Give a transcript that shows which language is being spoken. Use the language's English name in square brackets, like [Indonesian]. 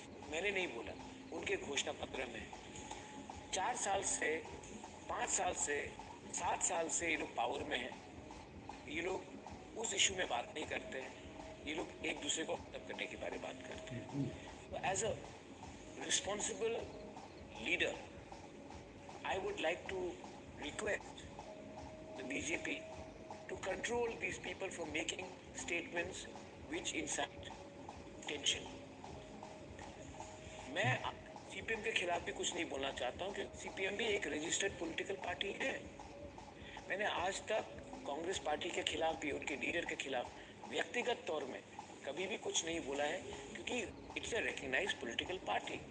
[Hindi] मैंने नहीं बोला, उनके घोषणा पत्र में। 4 साल से, 5 साल से, 7 साल से ये लोग पावर में हैं। ये लोग उस इशू में बात नहीं करते हैं। ये लोग एक दूसरे को खत्म करने के बारे में बात करते हैं। [English] As a responsible leader, I would like to request the BJP to control these people from making statements which incite tension. [Hindi] मैं CPM के खिलाफ भी कुछ नहीं बोलना चाहता हूँ क्योंकि CPM भी एक रजिस्टर्ड पॉलिटिकल पार्टी है। मैंने आज तक कांग्रेस पार्टी के खिलाफ भी, उनके लीडर के खिलाफ व्यक्तिगत तौर में कभी भी कुछ नहीं बोला है, क्योंकि [English] It's a recognised political party.